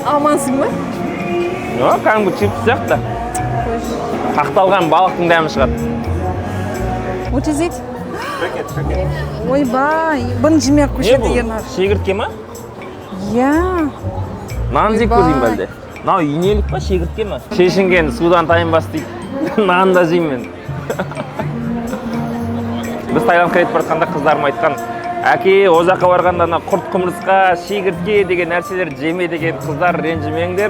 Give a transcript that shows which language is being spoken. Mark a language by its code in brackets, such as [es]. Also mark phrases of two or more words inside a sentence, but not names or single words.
[kk] Амансың ба? Жоқ, кәдімгі чипс сияқты. Қақталған балықтың дәмі шығады. [en] What is it? [kk] Ойбай, бұны жемей-ақ көшеді Ернар. Шегіртке ма? Иә. Нан жеп көрейін бәлде. Мынау инелік па, шегіртке ма? Шешінген судан тайынбас дейді. Нан да жеймін мен. Біз Таиландқа кетіп бара жатқанда қыздарым айтқан, әке, о жаққа барғанда құрт құмырсқа, шегіртке деген нәрселер жеме деген қыздар ренжімеңдер.